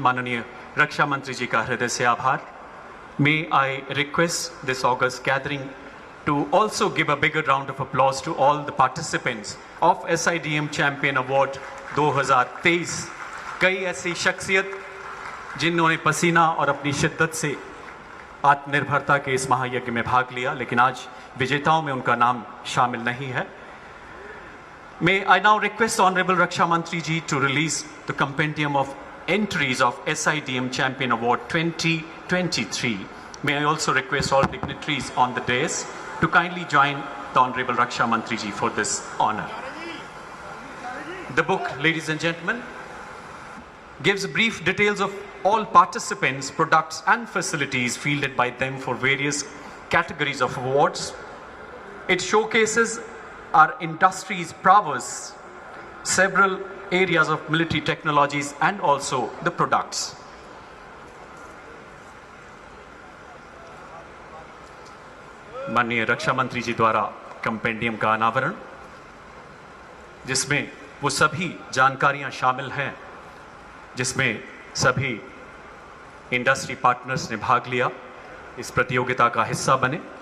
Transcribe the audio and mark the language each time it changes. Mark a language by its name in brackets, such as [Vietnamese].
[Hindi] माननीय रक्षा मंत्री जी का हृदय से आभार. [English] May I request this august gathering to also give a bigger round of applause to all the participants of SIDM Champion Award 2023. [Hindi] कई ऐसी शख्सियत जिन्होंने पसीना और अपनी शिद्दत से आत्मनिर्भरता के इस महायज्ञ में भाग लिया, लेकिन आज विजेताओं में उनका नाम शामिल नहीं है. [English] May I now request Honorable Raksha Mantri ji to release the compendium of entries of SIDM Champion Award 2023. May I also request all dignitaries on the dais to kindly join the Honorable Raksha Mantri ji for this honor. The book, ladies and gentlemen, gives brief details of all participants, products and facilities fielded by them for various categories of awards. It showcases our industry's prowess, several areas of military technologies and also the products. [Hindi] माननीय रक्षा मंत्री जी द्वारा compendium का अनावरण, जिसमें वो सभी जानकारियां शामिल हैं जिसमें सभी इंडस्ट्री पार्टनर्स ने भाग लिया, इस प्रतियोगिता का हिस्सा बने.